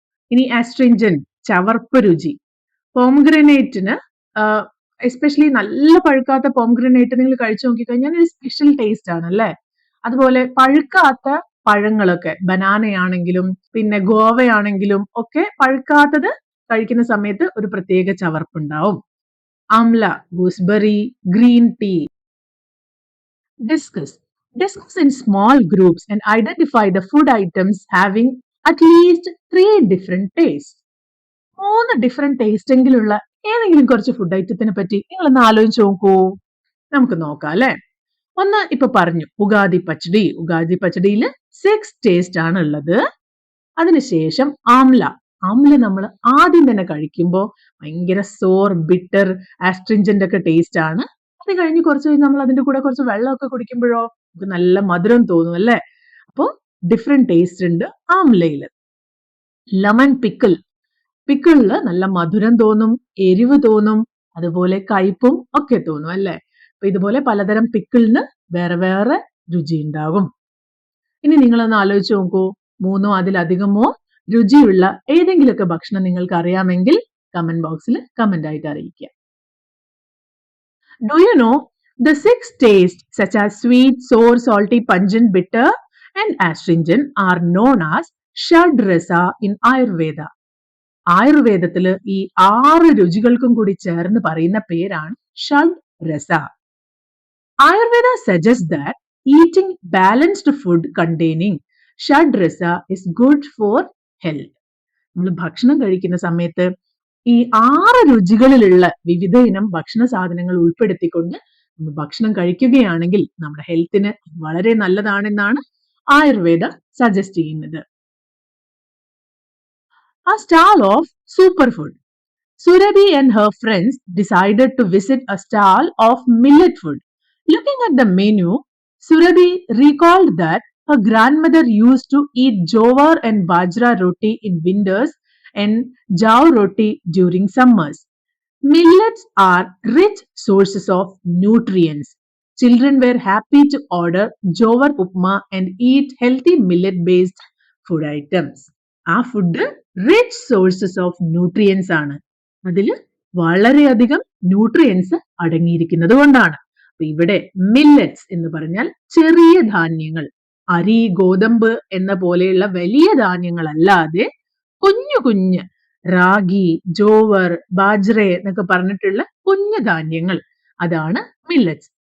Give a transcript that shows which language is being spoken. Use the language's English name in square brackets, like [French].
[Malayalam] ഇനി ആസ്ട്രിഞ്ചന്റ് ചവർപ്പ് രുചി, പോംഗ്രനേറ്റിന് എസ്പെഷ്യലി നല്ല പഴുക്കാത്ത പോംഗ്രനേറ്റ് നിങ്ങൾ കഴിച്ചു നോക്കിക്കഴിഞ്ഞാൽ ഒരു സ്പെഷ്യൽ ടേസ്റ്റ് ആണ് അല്ലേ. അതുപോലെ പഴുക്കാത്ത പഴങ്ങളൊക്കെ ബനാനയാണെങ്കിലും പിന്നെ ഗോവയാണെങ്കിലും ഒക്കെ പഴുക്കാത്തത് കഴിക്കുന്ന സമയത്ത് ഒരു പ്രത്യേക ചവർപ്പുണ്ടാവും. Amla, gooseberry, green tea. [English] Discuss in small groups and identify the food items having at least 3 different tastes. [Malayalam] 3 different taste എങ്കിലുള്ള ഏതെങ്കിലും കുറച്ച് ഫുഡ് ഐറ്റത്തിനെ പറ്റി നിങ്ങളൊന്ന് ആലോചിച്ച് നോക്കൂ. നമുക്ക് നോക്കാം അല്ലെ. ഒന്ന് ഇപ്പൊ പറഞ്ഞു ഉഗാദി പച്ചടിയിൽ 6 ടേസ്റ്റ് ആണ് ഉള്ളത്. അതിനുശേഷം ആംല നമ്മൾ ആദ്യം തന്നെ കഴിക്കുമ്പോൾ ഭയങ്കര സോർ, ബിറ്റർ, ആസ്ട്രിഞ്ചന്റ് ഒക്കെ ടേസ്റ്റ് ആണ്. അത് കഴിഞ്ഞ് കുറച്ച് കഴിഞ്ഞ് നമ്മൾ അതിന്റെ കൂടെ കുറച്ച് വെള്ളമൊക്കെ കുടിക്കുമ്പോഴോ നമുക്ക് നല്ല മധുരം തോന്നും അല്ലെ. അപ്പോ ഡിഫറെന്റ് ടേസ്റ്റ് ഉണ്ട് ആംലയില്. ലെമൺ പിക്കിളില് നല്ല മധുരം തോന്നും, എരിവ് തോന്നും, അതുപോലെ കയ്പും ഒക്കെ തോന്നും അല്ലെ. അപ്പൊ ഇതുപോലെ പലതരം പിക്കിളിന് വേറെ വേറെ രുചി ഉണ്ടാകും. ഇനി നിങ്ങളൊന്ന് ആലോചിച്ച് നോക്കൂ, 3 അതിലധികമോ രുചിയുള്ള ഏതെങ്കിലുമൊക്കെ ഭക്ഷണം നിങ്ങൾക്ക് അറിയാമെങ്കിൽ കമന്റ് ബോക്സിൽ കമന്റ് ആയിട്ട് അറിയിക്കുക. [English] Do you know the 6 tastes such as sweet, sour, salty, pungent, bitter and astringent are known as shadrasa in Ayurveda. [Malayalam] ആയുർവേദത്തില് ഈ 6 രുചികൾക്കും കൂടി ചേർന്ന് പറയുന്ന പേരാണ് ഷഡ്രസ. [English] Ayurveda suggests that eating balanced food containing shadrasa is good for health. [Malayalam] നമ്മൾ ഭക്ഷണം കഴിക്കുന്ന സമയത്ത് ഈ 6 രുചികളിലുള്ള വിവിധ ഇനം ഭക്ഷണ സാധനങ്ങൾ ഉൾപ്പെടുത്തിക്കൊണ്ട് നമ്മൾ ഭക്ഷണം കഴിക്കുകയാണെങ്കിൽ നമ്മുടെ ഹെൽത്തിന് വളരെ നല്ലതാണെന്നാണ് ആയുർവേദ സജസ്റ്റ് ചെയ്യുന്നത്. [English] A stall of superfood. Surabhi and her friends decided to visit a stall of millet food. Looking at the menu, Surabhi recalled that her grandmother used to eat jowar and bajra roti in winters and jaw roti during summers. Millets are rich sources of nutrients. Children were happy to order jowar upma and eat healthy millet based food items. ആ food rich sources of nutrients ആണ്. [Malayalam] അതിൽ വളരെയധികം nutrients അടങ്ങിയിരിക്കുന്നത് കൊണ്ടാണ്. അപ്പൊ ഇവിടെ millets എന്ന് പറഞ്ഞാൽ ചെറിയ ധാന്യങ്ങൾ, അരി, ഗോതമ്പ് എന്ന പോലെയുള്ള വലിയ ധാന്യങ്ങളല്ലാതെ കുഞ്ഞു കുഞ്ഞ് റാഗി, ജോവർ, ബാജ്ര എന്നൊക്കെ പറഞ്ഞിട്ടുള്ള കുഞ്ഞു ധാന്യങ്ങൾ, അതാണ് മില്ലറ്റ്സ്.